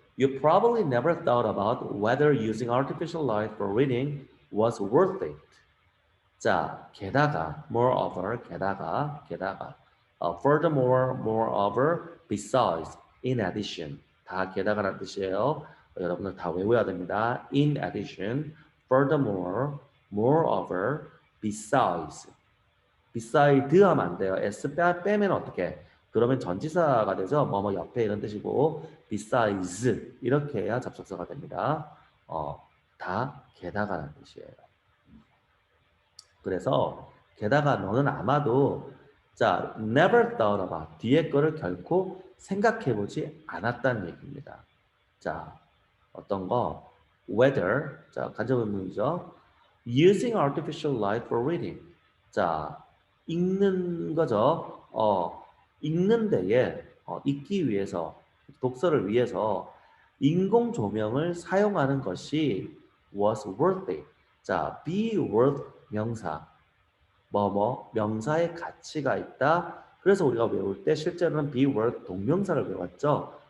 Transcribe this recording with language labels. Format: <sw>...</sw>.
<en>You probably never thought about whether using artificial light for reading was worth it.</en> <ko>자, 게다가, moreover, 게다가, furthermore, moreover, besides, in addition. 다 게다가라는 뜻이에요. 여러분들 다 외워야 됩니다.</ko> <en>In addition, furthermore, moreover, besides.</en> <ko>beside 하면 안 돼요. s 빼면 어떻게? 그러면 전치사가 되죠. 뭐뭐 옆에 이런 뜻이고 besides 이렇게 해야 접속사가 됩니다. 다 게다가라는 뜻이에요. 그래서 게다가 너는 아마도 자 never thought about 뒤에 거를 결코 생각해보지 않았다는 얘기입니다. 자 어떤 거 whether 자 간접의문이죠. using artificial light for reading 자 읽는 거죠. 읽는 데에 읽기 위해서 독서를 위해서 인공 조명을 사용하는 것이 was worth it. 자, be worth 명사. 명사의 가치가 있다. 그래서 우리가 외울 때 실제로는 be worth 동명사를 외웠죠.</ko>